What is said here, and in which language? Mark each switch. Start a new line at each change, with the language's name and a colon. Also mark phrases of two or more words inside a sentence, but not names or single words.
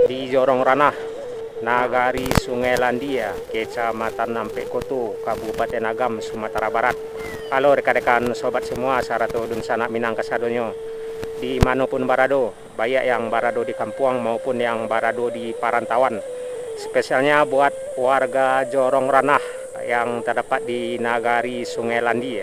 Indonesian: Jorong Ranah, Nagari Sungai Landia, Kecamatan Nampe Koto, Kabupaten Agam, Sumatera Barat. Halo rekan-rekan sobat semua,
Minangkabau: Sarato Dun Sanak Minang Kasadonyo. Di manapun barado,
Indonesian: baik yang barado di kampung maupun yang barado di perantauan. Spesialnya buat warga Jorong Ranah yang terdapat di Nagari Sungai Landia.